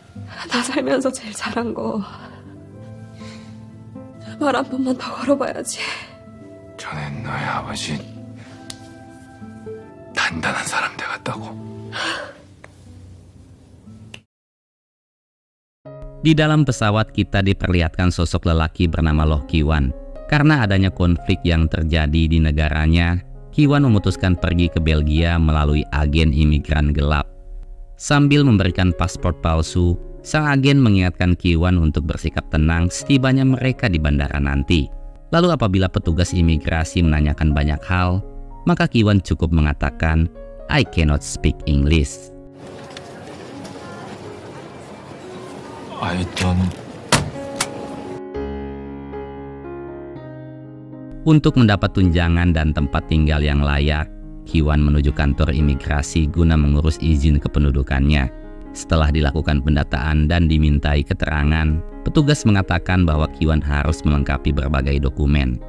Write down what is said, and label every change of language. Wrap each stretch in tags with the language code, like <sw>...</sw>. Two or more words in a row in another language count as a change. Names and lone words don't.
<ko>나 살면서 제일 잘한 거. 말 한 번만 더 걸어봐야지. 전엔 너의 아버지 단단한 사람 되었다고.</ko> <id>Di dalam pesawat kita diperlihatkan sosok lelaki bernama Loh Ki-wan. Karena adanya konflik yang terjadi di negaranya, Ki-wan memutuskan pergi ke Belgia melalui agen imigran gelap. Sambil memberikan paspor palsu, sang agen mengingatkan Ki-wan untuk bersikap tenang setibanya mereka di bandara nanti. Lalu apabila petugas imigrasi menanyakan banyak hal, maka Ki-wan cukup mengatakan,</id> <en>"I cannot speak English." I don't.</en> <id>Untuk mendapat tunjangan dan tempat tinggal yang layak, Ki-wan menuju kantor imigrasi guna mengurus izin kependudukannya. Setelah dilakukan pendataan dan dimintai keterangan, petugas mengatakan bahwa Ki-wan harus melengkapi berbagai dokumen.</id>